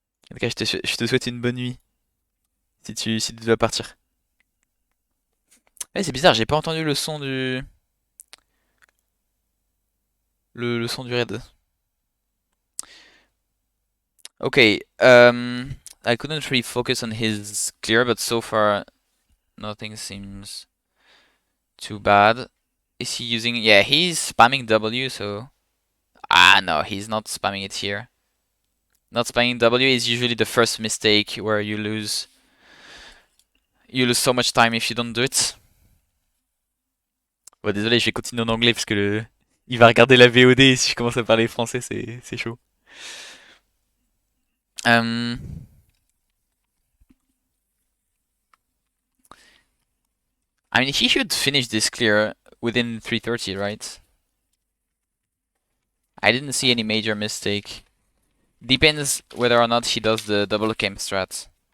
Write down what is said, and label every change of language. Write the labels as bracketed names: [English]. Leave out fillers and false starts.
[French] En tout cas, je te souhaite une bonne nuit si tu dois partir. Ouais, c'est bizarre, j'ai pas entendu le son du raid. [English] Okay, I couldn't really focus on his clear, but so far nothing seems too bad. Is he using? Yeah, he's spamming W, so Ah, no, he's not spamming it here. Not spamming W is usually the first mistake where you lose so much time if you don't do it. [French] Bon, désolé, je vais continuer en anglais parce que il va regarder la VOD et si je commence à parler français, c'est chaud. [English] Um, I mean, he should finish this clear within 330, right? I didn't see any major mistake. Depends whether or not he does the double camp strat.